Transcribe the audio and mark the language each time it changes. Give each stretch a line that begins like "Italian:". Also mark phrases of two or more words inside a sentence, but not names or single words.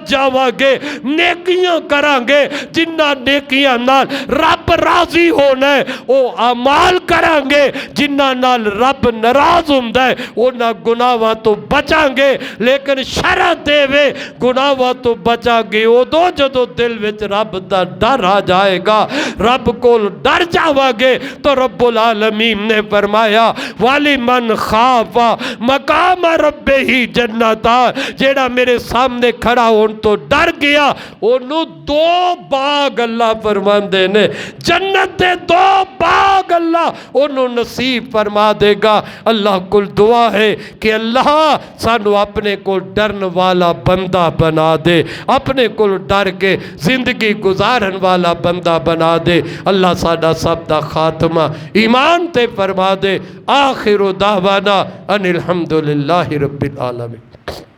Punjabi: جاوانگے، نیکیاں کرانگے، جنہاں نیکیاں نال رب راضی ہونا ہے او اعمال کرانگے، جنہاں نال رب ناراض ہوندا ہے اونہاں گناہاں تو بچانگے. لیکن شرط دیوے گناہاں تو بچانگے اودوں جدوں دل وچ رب دا ڈر آ جائے گا، رب کول ڈر جاوانگے تو
Arabic: رب العالمين
Punjabi: نے فرمایا
Arabic: ولمن خاف مقام ربه جنتان,
Punjabi: جیہڑا میرے سامنے کھڑا ہونے تو ڈر گیا اونوں دو باغ اللہ فرماندے نے، جنت دے دو باغ اللہ اونوں نصیب فرما دیگا. اللہ کول دعا ہے کہ اللہ سانوں اپنے کو ڈرن والا بندہ بنا دے، اپنے کو ڈر کے زندگی گزارن والا بندہ بنا دے. اللہ ساڈا سب دا خاتمہ ایمان تے فرما دے.
Arabic: وآخر دعوانا أن الحمد لله رب العالمين.